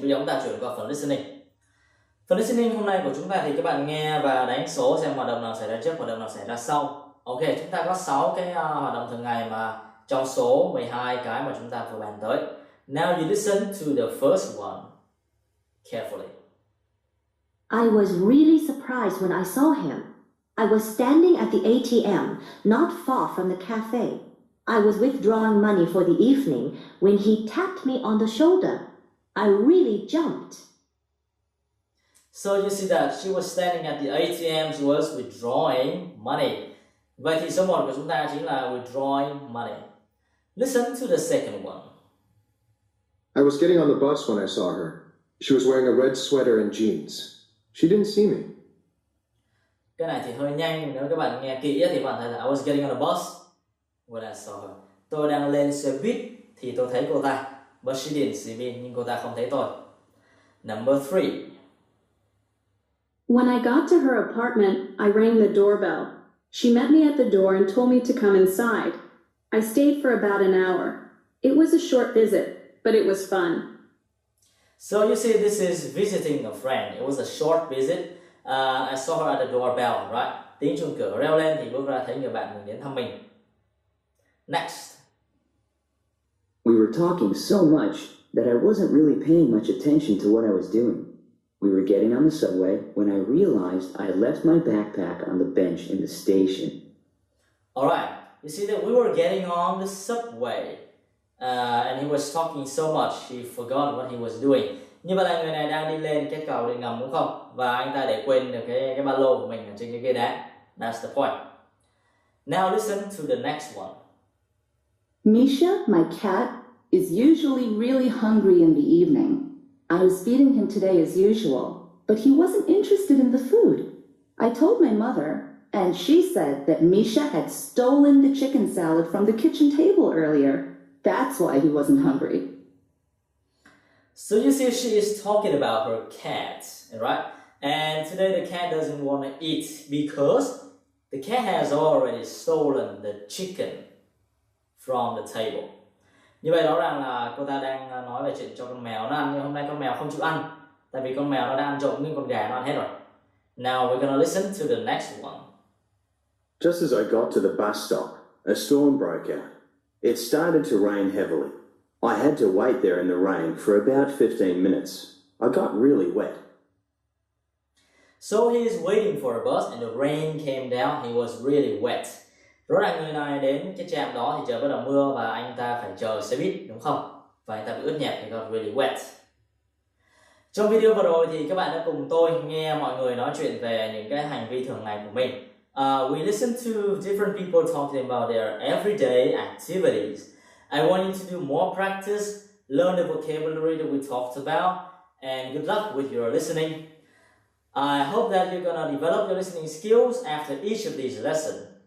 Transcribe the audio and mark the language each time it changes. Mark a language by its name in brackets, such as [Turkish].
[Vietnamese] Bây giờ chúng ta chuyển qua phần listening. Phần listening hôm nay của chúng ta thì các bạn nghe và đánh số xem hoạt động nào xảy ra trước, hoạt động nào xảy ra sau. Ok, chúng ta có 6 cái hoạt động thường ngày mà trong số 12 cái mà chúng ta vừa bàn tới. [English] Now you listen to the first one carefully. I was really surprised when I saw him. I was standing at the ATM, not far from the cafe. I was withdrawing money for the evening when he tapped me on the shoulder. I really jumped. So you see that she was standing at the ATM, she was withdrawing money. [Vietnamese] Vậy thì số 1 của chúng ta chính là [English] withdrawing money. Listen to the second one. I was getting on the bus when I saw her. She was wearing a red sweater and jeans. She didn't see me. [Vietnamese] Cái này thì hơi nhanh, nếu các bạn nghe kỹ thì bạn thấy là [English] I was getting on the bus when I saw her. [Vietnamese] Tôi đang lên xe buýt thì tôi thấy cô ta. [English] But she didn't see me, [Vietnamese] nhưng cô ta không thấy tôi. [English] Number 3. When I got to her apartment, I rang the doorbell. She met me at the door and told me to come inside. I stayed for about an hour. It was a short visit, but it was fun. So you see, this is visiting a friend. It was a short visit. I saw her at the doorbell, right? [Vietnamese] Tiếng chuông cửa reo lên thì bước ra thấy người bạn mình đến thăm mình. [English] Next. We were talking so much that I wasn't really paying much attention to what I was doing. We were getting on the subway when I realized I had left my backpack on the bench in the station. Alright, you see that we were getting on the subway and he was talking so much he forgot what he was doing. [Vietnamese] Như vậy là người này đang đi lên cái cầu điện ngầm đúng không? Và anh ta để quên được cái ba lô của mình ở trên cái ghế đá. [English] That's the point. Now listen to the next one. Misha, my cat, is usually really hungry in the evening. I was feeding him today as usual, but he wasn't interested in the food. I told my mother, and she said that Misha had stolen the chicken salad from the kitchen table earlier. That's why he wasn't hungry. So you see, she is talking about her cat, right? And today the cat doesn't want to eat because the cat has already stolen the chicken from the table. [Vietnamese] Như vậy rõ ràng là cô ta đang nói về chuyện cho con mèo nó ăn, nhưng hôm nay con mèo không chịu ăn, tại vì con mèo nó đã ăn trộm nhưng con gà nó ăn hết rồi. [English] Now we're gonna listen to the next one. Just as I got to the bus stop, a storm broke out. It started to rain heavily. I had to wait there in the rain for about 15 minutes. I got really wet. So he is waiting for a bus and the rain came down. He was really wet. [Vietnamese] Rõ ràng người này đến cái trạm đó thì trời bắt đầu mưa và anh ta phải chờ xe buýt đúng không? Và anh ta bị ướt nhẹp thì [English] got really wet. [Vietnamese] Trong video vừa rồi thì các bạn đã cùng tôi nghe mọi người nói chuyện về những cái hành vi thường ngày của mình. [English] We listened to different people talking about their everyday activities. I want you to do more practice, learn the vocabulary that we talked about, and good luck with your listening. I hope that you're gonna develop your listening skills after each of these lessons.